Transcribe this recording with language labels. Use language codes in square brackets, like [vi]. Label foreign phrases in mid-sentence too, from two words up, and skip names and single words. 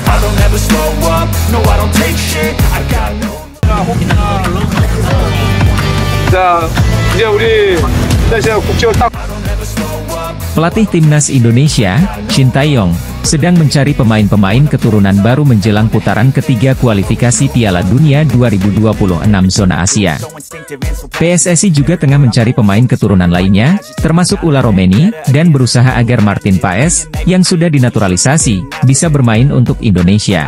[en] don't ever slow up, no I don't take shit, I got no. [ko] 자, 이제 우리 인도네시아 국적을 딱. [id] Pelatih timnas Indonesia, Shin Tae-yong, sedang mencari pemain-pemain keturunan baru menjelang putaran ketiga kualifikasi Piala Dunia 2026 zona Asia. PSSI juga tengah mencari pemain keturunan lainnya, termasuk Ula Romeni, dan berusaha agar Martin Paes, yang sudah dinaturalisasi, bisa bermain untuk Indonesia.